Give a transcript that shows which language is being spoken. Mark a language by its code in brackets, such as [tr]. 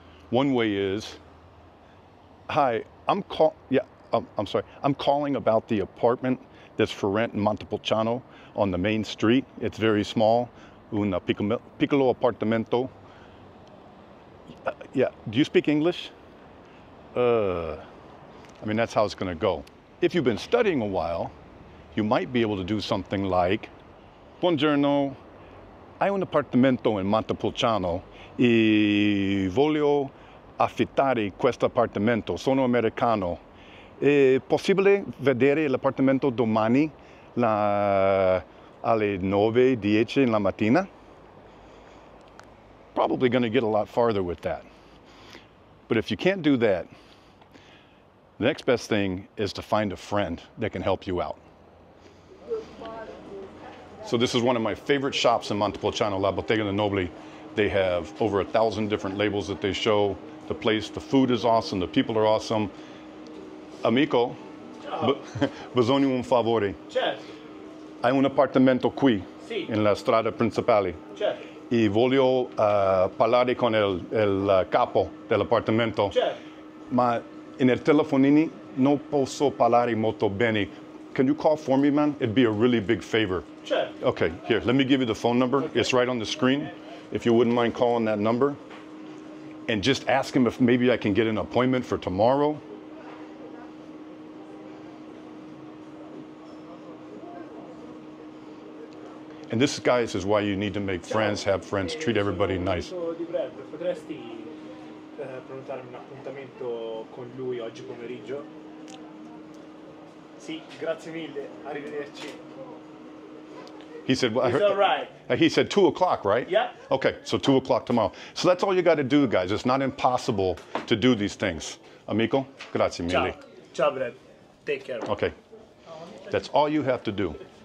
[en] One way is, hi, I'm calling about the apartment that's for rent in Montepulciano on the main street. It's very small, [it] un piccolo appartamento. [en] Yeah, do you speak English? I mean, that's how it's going to go. If you've been studying a while, you might be able to do something like, [it] buongiorno, hai un appartamento in Montepulciano e voglio affittare questo appartamento, sono americano. È possibile vedere l'appartamento domani alle 9:10 in la mattina? [en] Probably going to get a lot farther with that. But if you can't do that, the next best thing is to find a friend that can help you out. So this is one of my favorite shops in Montepulciano, La Bottega del Nobile. They have over 1,000 different labels that they show. The place, the food is awesome, the people are awesome. [it] Amico, bisogno un favore. Certo. Hai un appartamento qui, sì, in la strada principale. Certo. E voglio parlare con il capo dell'appartamento. Certo. Ma nel telefonini non posso parlare molto bene. [en] Can you call for me, man? It'd be a really big favor. [it] Certo. [en] Okay, here, let me give you the phone number. Okay. It's right on the screen. If you wouldn't mind calling that number. And just ask him if maybe I can get an appointment for tomorrow. And this, guys, is why you need to make friends, have friends, treat everybody nice. [it] Potresti prenotarmi un appuntamento con lui oggi pomeriggio? Sì, grazie mille, arrivederci. [en] He said, well, He's all right. He said 2 o'clock, right? Yeah. Okay, so 2 o'clock tomorrow. So that's all you got to do, guys. It's not impossible to do these things. [it] Amico, grazie mille. [en] Ciao. Ciao, Brad. Take care. Okay, that's all you have to do.